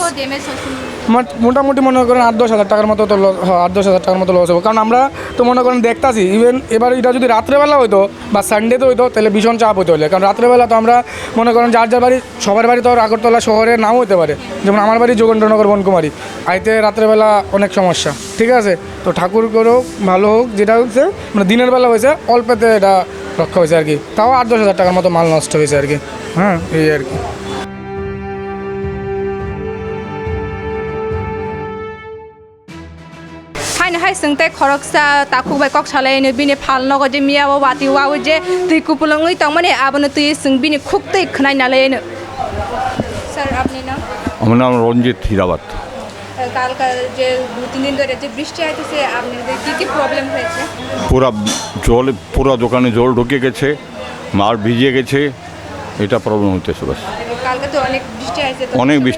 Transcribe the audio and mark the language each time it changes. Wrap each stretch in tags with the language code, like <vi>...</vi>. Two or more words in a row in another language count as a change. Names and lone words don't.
<bn>মোটামুটি মনে করেন 8-10 হাজার টাকার মতো তো হ্যাঁ 8-10 হাজার টাকার মতো লস হবে কারণ আমরা তো মনে করেন দেখতাছি ইভেন এবার এটা যদি রাত্রেবেলা হইতো বা সানডেতে হইতো তাহলে ভীষণ চাপ হইতে হলে কারণ রাত্রেবেলা তো আমরা মনে করেন যার বাড়ি সবার বাড়ি তো আগরতলা শহরে নাও হতে পারে যেমন আমার বাড়ি যোগেন্দ্রনগর বনকুমারী আইতে রাত্রেবেলা অনেক সমস্যা ঠিক আছে তো ঠাকুর করেও ভালো হোক যেটা হচ্ছে মানে দিনের বেলা হয়েছে অল্পেতে এটা রক্ষা হয়েছে আর কি তাও 8-10 হাজার টাকার মতো মাল নষ্ট হয়েছে আর কি হ্যাঁ এই আর কি</bn> <trp>हाय संते खरकसा ताखुबाय कक सालायनो बिनि फालनग जे मियाव वाति वाव जे दै कुपलंगै तंमाने आबनो तुय जों बिनि खुक्तै खनाय नालायनो सर आपनि नाम</trp> <bn>আমার নাম রঞ্জিত হীরাবাত কাল যে 2-3 দিন ধরে যে বৃষ্টি আইতেছে আপনাদের কি প্রবলেম হয়েছে পুরো দোকানে জল ঢুকে গেছে মাল ভিজে গেছে এটা প্রবলেম হতেছে বাস কালকে তো অনেক বৃষ্টি আইছে তো অনেক বৃষ্টি</bn>